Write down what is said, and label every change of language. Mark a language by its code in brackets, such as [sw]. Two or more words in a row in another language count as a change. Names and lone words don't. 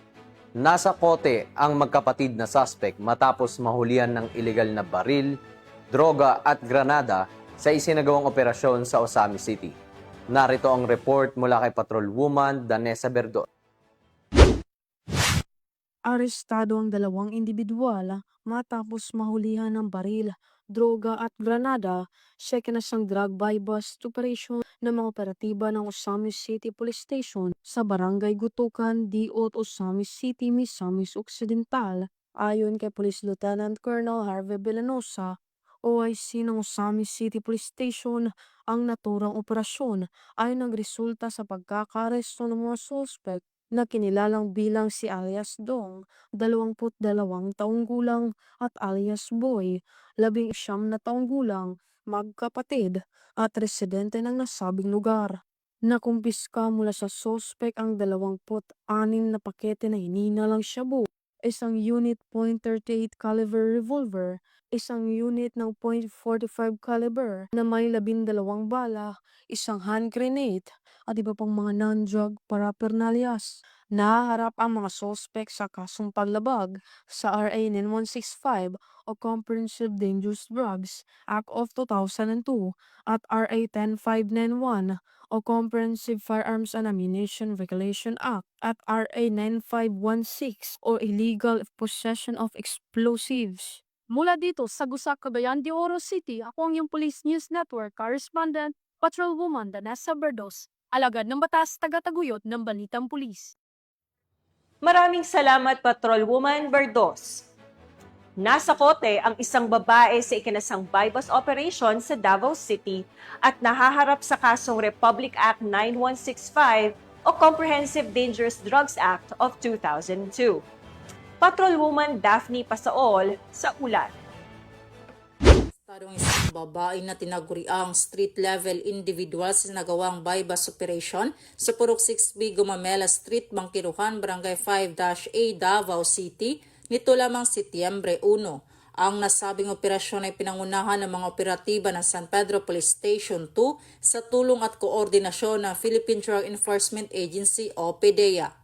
[tl] Nasa kote ang magkapatid na suspect matapos mahulihan ng ilegal na baril, droga at granada sa isinagawang operasyon sa Osami City. Narito ang report mula kay Patrolwoman Danessa Verdon. Arestado ang 2 individual matapos mahulihan ng baril, droga at granada sa ikinasang [en] drug buy-bust operation [tl] ng mga operatiba ng Osami City Police Station sa Barangay Gutukan, Diot, Osami City, Misamis Occidental. Ayon kay Police Lieutenant Colonel Harvey Villanosa, OIC ng Osami City Police Station, ang naturang operasyon ay nagresulta sa pagkakaresto ng mga suspect na kinilalang bilang si alias Dong, 22 taong gulang, at alias Boy, 19 na taong gulang, magkapatid at residente ng nasabing lugar. Nakumpiska mula sa suspect ang 26 na pakete na hinihinalang shabu, isang unit .38 caliber revolver, isang unit ng .45 caliber na may 12 bala, isang [en] hand grenade, [tl] at iba pang mga [en] non-drug paraphernalias. [tl] Nahaharap ang mga sospek sa kasong paglabag sa RA 9165 o Comprehensive Dangerous Drugs Act of 2002 at RA 10591 o Comprehensive Firearms and Ammunition Regulation Act at RA 9516 o Illegal Possession of Explosives. Mula dito sa Gusak, Cagayan de Oro City, ako ang iyong Police News Network Correspondent, Patrolwoman Danessa Berdos, alagad ng batas, tagataguyod ng Balitang Pulis. Maraming salamat, Patrolwoman Berdos. Nasa kote ang isang babae sa ikinasang [en] bypass operation [tl] sa Davao City at nahaharap sa kasong Republic Act 9165 o Comprehensive Dangerous Drugs Act of 2002. Patrolwoman Daphne Pasaol sa ulat. Tarong isang babae na tinaguriang [en] street-level individual [tl] sa nagawang [en] bypass operation [tl] sa Purok 6B Gumamela Street, Bangkiruhan, Barangay 5-A, Davao City, nito lamang Setyembre 1. Ang nasabing operasyon ay pinangunahan ng mga operatiba ng San Pedro Police Station 2 sa tulong at koordinasyon ng Philippine Drug Enforcement Agency o PDEA.